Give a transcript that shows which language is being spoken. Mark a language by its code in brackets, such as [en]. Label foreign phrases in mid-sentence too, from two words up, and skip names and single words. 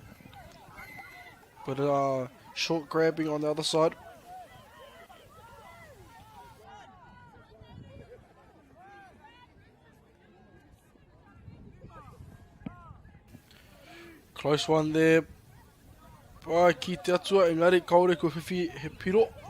[en] But short grabbing on the other side. Close one there by [mi] Ki te atua, engari kaore ko whiwhi he piro.